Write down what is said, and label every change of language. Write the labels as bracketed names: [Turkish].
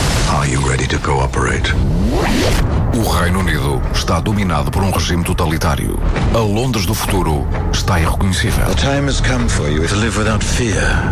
[English] Are you ready to cooperate? [Portuguese] O Reino Unido está dominado por um regime totalitário. A Londres do futuro está irreconhecível. [English] The time has come for you to live without fear.